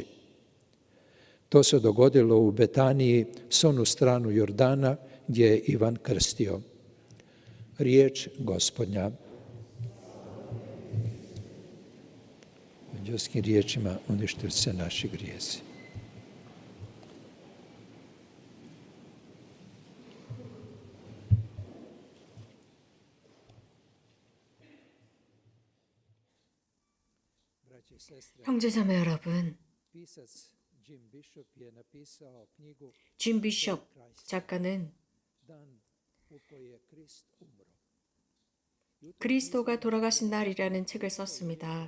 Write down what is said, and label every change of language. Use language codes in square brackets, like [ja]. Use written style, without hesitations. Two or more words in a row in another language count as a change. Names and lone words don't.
[hr] To se dogodilo u Betaniji, s onu stranu Jordana, gdje je Ivan krstio. Riječ Gospodnja. Anđelskim riječima uništili se naši grijesi. [ko] 형제자매 여러분, 짐 비숍 작가는 그리스도가 돌아가신 날이라는 책을 썼습니다.